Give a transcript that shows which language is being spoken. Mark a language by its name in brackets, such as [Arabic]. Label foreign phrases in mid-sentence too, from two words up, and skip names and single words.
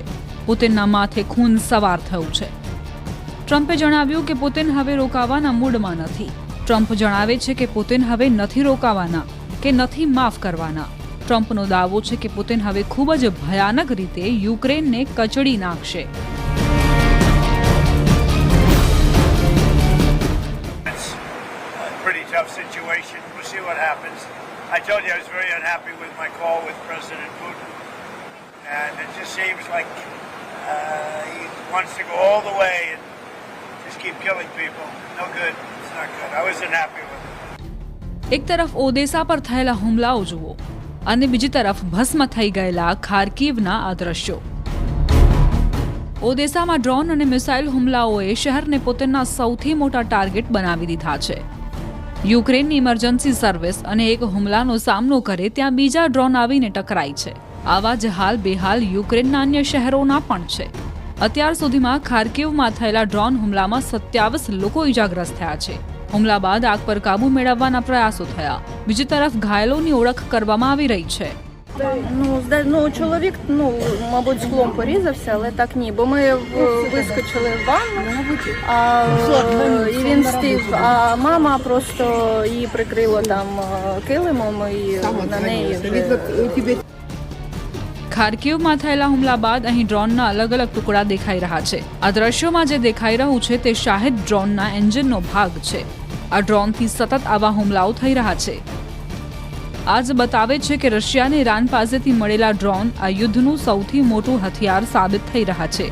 [Gujarati] પુતિનના માથે ખૂન સવાર થયું છે. ટ્રમ્પે જણાવ્યું કે પુતિન હવે રોકાવાના મૂડમાં નથી. ટ્રમ્પ જણાવે છે કે પુતિન હવે નથી રોકાવાના કે નથી માફ કરવાના. ટ્રમ્પનો દાવો છે કે પુતિન હવે ખૂબ જ ભયાનક રીતે યુક્રેનને કચડી નાખશે. [English] I told you I was very unhappy with my call with President Putin, and it just seems like he wants to go all the way and just keep killing people. No good. It's not good. I wasn't happy with it. [Gujarati] એક તરફ ઓદેસા પર થયેલા હુમલાઓ જુઓ અને બીજી તરફ ભસ્મ થઈ ગયેલા ખાર્કિવના આ દ્રશ્યો. ઓદેસામાં ડ્રોન અને મિસાઇલ હુમલાઓએ શહેરને પુતિનના સૌથી મોટા ટાર્ગેટ બનાવી દીધા છે. યુક્રેનની [English] emergency service [Gujarati] અને એક હુમલાનો સામનો કરે ત્યાં બીજા ડ્રોન આવીને ટકરાય છે. આવા જ હાલ બેહાલ યુક્રેનના અન્ય શહેરોના પણ છે. અત્યાર સુધીમાં ખાર્કિવમાં થયેલા ડ્રોન હુમલામાં 27 લોકો ઇજાગ્રસ્ત થયા છે. હુમલા બાદ આગ પર કાબુ મેળવવાના પ્રયાસો થયા. બીજી તરફ ઘાયલોની ઓળખ કરવામાં આવી રહી છે. [Ukrainian] Чоловік, мабуть, склом порізався, але так ні, бо ми вискочили в ванну, і він встиг, а мама просто її прикрила там килимом, і на неї... [Gujarati] ખાર્કિવમાં થયેલા હુમલા બાદ અહીં ડ્રોનના અલગ અલગ ટુકડા દેખાઈ રહ્યા છે. આ દ્રશ્યોમાં જે દેખાઈ રહ્યું છે તે શાહિદ ડ્રોનના એન્જિનનો ભાગ છે. આ ડ્રોનથી સતત આવા હુમલાઓ થઈ રહ્યા છે. આ જ બતાવે છે કે રશિયાને ઈરાન પાસેથી મળેલા ડ્રોન આ યુદ્ધનું સૌથી મોટું હથિયાર સાબિત થઈ રહ્યા છે.